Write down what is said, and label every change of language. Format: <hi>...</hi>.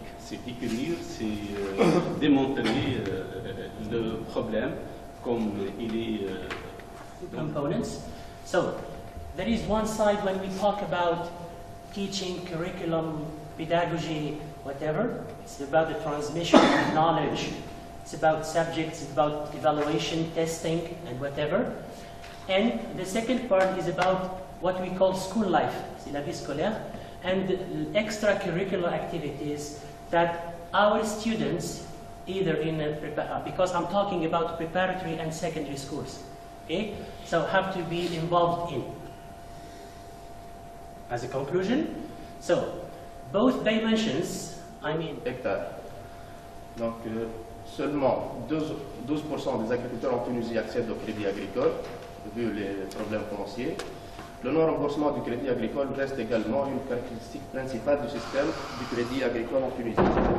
<fr>C'est décrire, c'est démontrer le problème comme il est.</fr> <en>Components. So there is one side when we talk about teaching, curriculum, pedagogy, whatever. It's about the transmission of knowledge. It's about subjects, it's about evaluation, testing, and whatever. And the second part is about what we call school life,</en> <fr>c'est la vie scolaire,</fr> <en>and extracurricular activities that our students, either in because I'm talking about preparatory and secondary schools, okay? So have to be involved in. As a conclusion, so both dimensions, I mean... Hectares.</en> <fr>Donc, seulement 12% des agriculteurs en Tunisie accèdent au crédit agricole, vu les problèmes fonciers. Le non-remboursement du crédit agricole reste également une caractéristique principale du système du crédit agricole en Tunisie.</fr>